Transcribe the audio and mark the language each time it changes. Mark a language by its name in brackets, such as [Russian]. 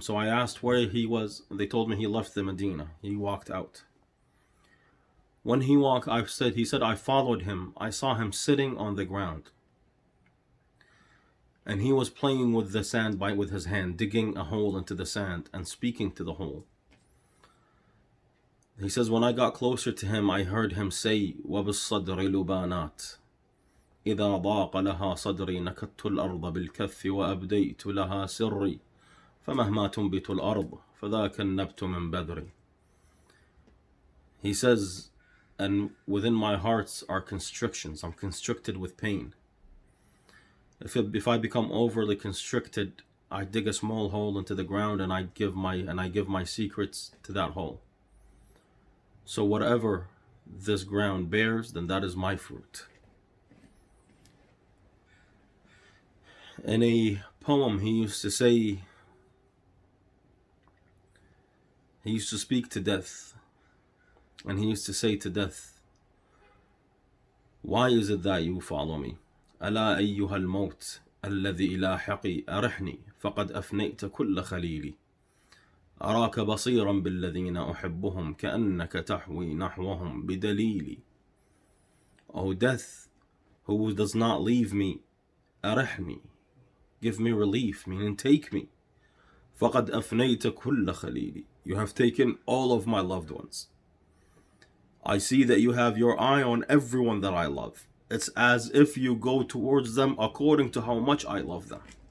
[English] So I asked where he was. They told me he left the Medina. He walked out. When he walked, he said, I followed him. I saw him sitting on the ground. And he was playing with the sand with his hand, digging a hole into the sand and speaking to the hole. He says, when I got closer to him, I heard him say, [Arabic] وَبِالصَّدْرِ لُبَانَاتٍ إذا ضاق لها صدري نكدت الأرض بالكف وأبديت لها سري فمهما تنبت الأرض فذاك النبت من بدري. [English] He says, and within my hearts are constrictions. I'm constricted with pain. If I become overly constricted, I dig a small hole into the ground and I give my secrets to that hole. So whatever this ground bears, then that is my fruit. In a poem, he used to speak to death, and he used to say to death, why is it that you follow me? [Arabic] ألا أيها الموت الذي لاحقي أرحني فقد أفنيت كل خليلي أراك بصيرا بالذين أحبهم كأنك تحوي نحوهم بدليلي. [English] O death, who does not leave me, أرحني, give me relief, meaning take me. [Arabic] فقد أفنيت كل خليلي, [English] you have taken all of my loved ones. I see that you have your eye on everyone that I love. It's as if you go towards them according to how much I love them.